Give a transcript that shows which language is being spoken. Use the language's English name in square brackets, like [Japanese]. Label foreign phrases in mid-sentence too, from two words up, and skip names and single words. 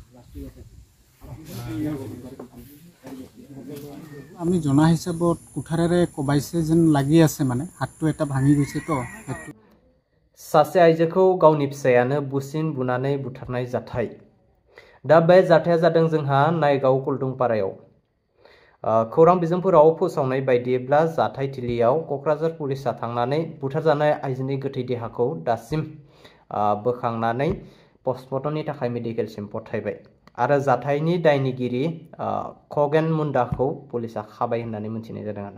[Assamese] আমি জনা হিচাপত কুঠাৰেৰে কবাইছে যেন লাগি আছে মানে হাতটো এটা ভাঙি গৈছে তো [Bodo] सासे आइजोखौ गावनि फिसायानो बुसिन बुनानै बुथारनाय जाथाय दा बे जाथाया जादों जोंहा नायगाव कुलदुंपारायाव खौरां बिजोंफोराव फोसावनाय बायदिब्ला जाथायथिलियाव क'क्राझार पुलिसा थांनानै बुथारजानाय आइजोनि गोथै देहाखौ दासिम बोखांनानै पस्टमर्टमनि थाखाय मेडिकेलसिम पठायबाय आरो जाथायनि दायनिगिरि खगेन मुन्डाखौ पुलिसा खाबाय होननानै मिथिनाय जादों आरो